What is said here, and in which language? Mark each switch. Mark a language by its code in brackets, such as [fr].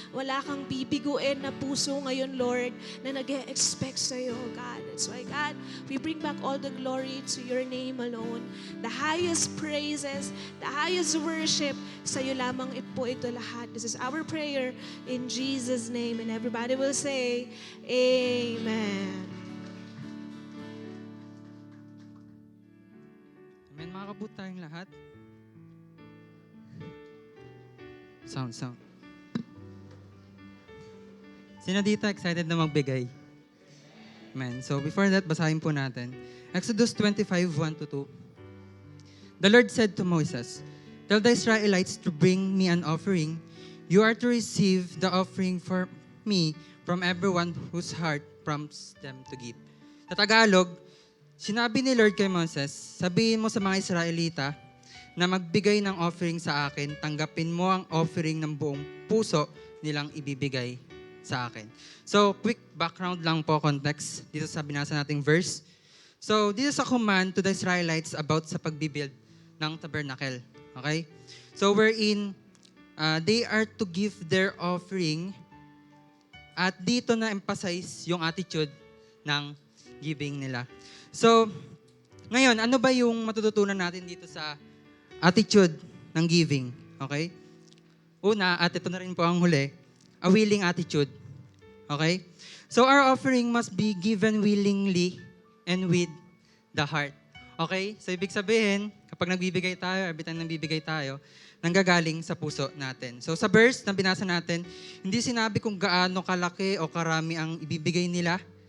[tl] Wala kang bibiguin na puso ngayon, Lord, na nag-e-expect sa iyo, God. [en] That's why, God, we bring back all the glory to your name alone. The highest praises, the highest worship, [tl] sa iyo lamang po ito lahat. [en] This is our prayer in Jesus' name. And everybody will say, Amen. [tl] Amen. Makakabot tayong lahat. [en] Sound. [tl] Sino dito excited na magbigay? Amen. So before that, basahin po natin. [en] Exodus 25:1-2. The Lord said to Moses, "Tell the Israelites to bring me an offering. You are to receive the offering for me from everyone whose heart prompts them to give." [tl] Sa Tagalog, sinabi ni Lord kay Moses, sabihin mo sa mga Israelita na magbigay ng offering sa akin, tanggapin mo ang offering ng buong puso nilang ibibigay sa akin. So, quick background lang po, context, dito sa binasa nating verse. [en] So, this is a command to the Israelites about [tl] sa pagbibuild ng tabernacle. [en] Okay? So, wherein they are to give their offering at dito na emphasize yung attitude ng giving nila. [tl] So, ngayon, ano ba yung matututunan natin dito sa attitude ng giving? Okay? Una, at ito na rin po ang huli, [en] a willing attitude. [tl] Okay? [en] So, our offering must be given willingly and with the heart. Okay? [tl] So, ibig sabihin, kapag nagbibigay tayo, every time nagbibigay tayo, nanggagaling sa puso natin. So, sa verse na binasa natin, hindi sinabi kung gaano kalaki o karami ang ibibigay nila.